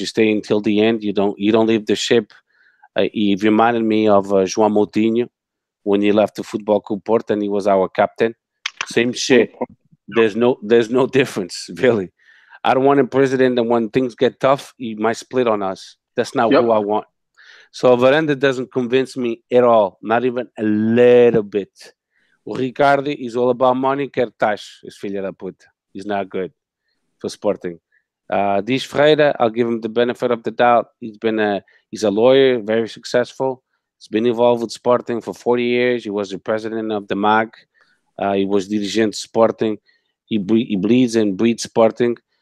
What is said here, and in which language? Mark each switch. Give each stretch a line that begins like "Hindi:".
English: You stay until the end. You don't leave the ship. He reminded me of João Moutinho when he left the Football Club Porto and he was our captain. Same shit. There's no difference really. I don't want a president that when things get tough, he might split on us. That's not who I want. So Varanda doesn't convince me at all, not even a little bit. O Ricardo is all about money,
Portuguese: quer taxa, esse filho da puta.
English: He's not good for Sporting. Dias Ferreira, I'll give him the benefit of the doubt. He's a lawyer, very successful. He's been involved with Sporting for 40 years. He was the president of the MAG. He was dirigente Sporting. He bleeds and breathes Sporting.